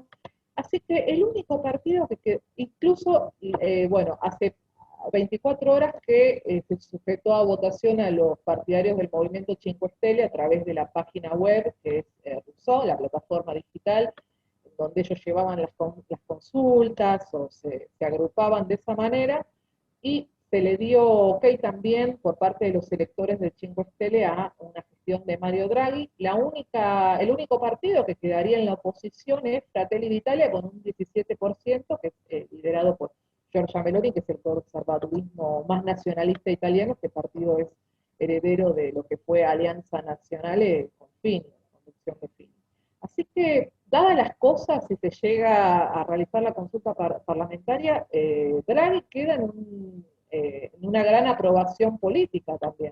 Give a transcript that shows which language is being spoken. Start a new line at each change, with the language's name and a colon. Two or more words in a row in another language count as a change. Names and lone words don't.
Spanish: Así que el único partido que incluso, bueno, hace 24 horas que se sujetó a votación a los partidarios del movimiento Cinque Stelle a través de la página web, que es Rousseau, la plataforma digital, donde ellos llevaban las consultas o se agrupaban de esa manera, y se le dio ok también por parte de los electores del Cinque Stelle a una gestión de Mario Draghi. El único partido que quedaría en la oposición es Fratelli d'Italia con un 17%, que es liderado por Giorgia Meloni, que es el conservadurismo más nacionalista italiano. Este partido es heredero de lo que fue Alianza Nazionale con Fini, la conducción de Fini. Así que, dadas las cosas, si se llega a realizar la consulta parlamentaria, Draghi queda en una gran aprobación política también.